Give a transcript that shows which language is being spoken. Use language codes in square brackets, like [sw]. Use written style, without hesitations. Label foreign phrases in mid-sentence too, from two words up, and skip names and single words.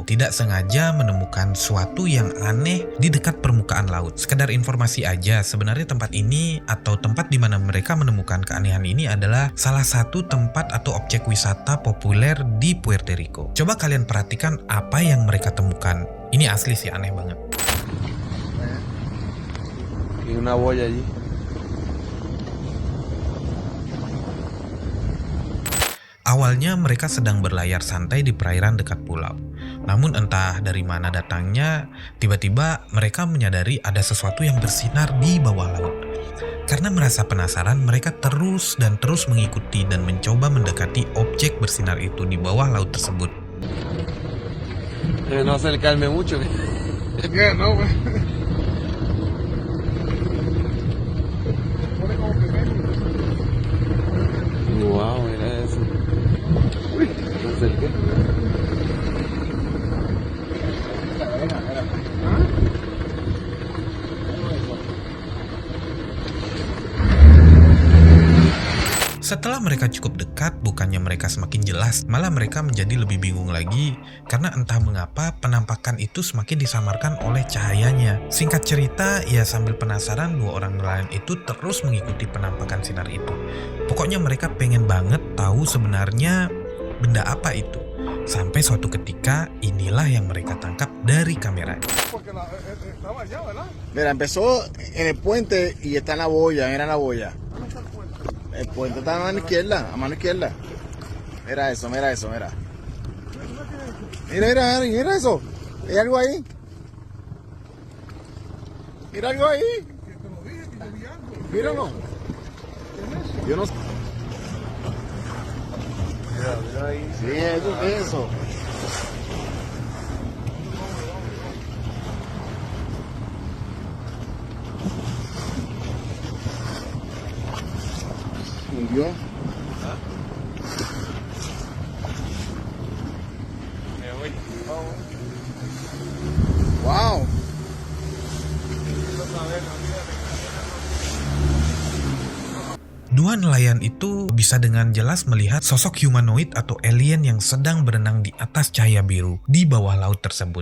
[id] Tidak sengaja menemukan suatu yang aneh di dekat permukaan laut. Sekedar informasi aja, sebenarnya tempat ini atau tempat di mana mereka menemukan keanehan ini adalah salah satu tempat atau objek wisata populer di Puerto Rico. Coba kalian perhatikan apa yang mereka temukan. Ini asli sih aneh banget. [es] Y una boya allí. [id] Awalnya mereka sedang berlayar santai di perairan dekat pulau. Namun entah dari mana datangnya, tiba-tiba mereka menyadari ada sesuatu yang bersinar di bawah laut. Karena merasa penasaran, mereka terus mengikuti dan mencoba mendekati objek bersinar itu di bawah laut tersebut. [es] No acercarme mucho. Yeah, no, güey. Wow, mira eso. Uy, me acerqué. [id] Setelah mereka cukup dekat, bukannya mereka semakin jelas, malah mereka menjadi lebih bingung lagi karena entah mengapa penampakan itu semakin disamarkan oleh cahayanya. Singkat cerita, ya sambil penasaran, 2 orang nelayan itu terus mengikuti penampakan sinar itu. Pokoknya mereka pengen banget tahu sebenarnya benda apa itu. Sampai suatu ketika, inilah yang mereka tangkap dari kamera. [es] Porque estaba allá, ¿verdad? Mira, empezó en el puente y está en la boya, mira la boya. ¿Dónde está el puente? El puente está a mano izquierda, a mano izquierda. Mira eso, mira eso, mira. Mira eso. ¿Hay algo ahí? Mira algo ahí. Que te lo dije, que yo vi algo. Míralo. Yo no sé. Mira ahí. Sí, eso es eso. Hundió. Wow. [id] Dua nelayan itu bisa dengan jelas melihat sosok humanoid atau alien yang sedang berenang di atas cahaya biru di bawah laut tersebut.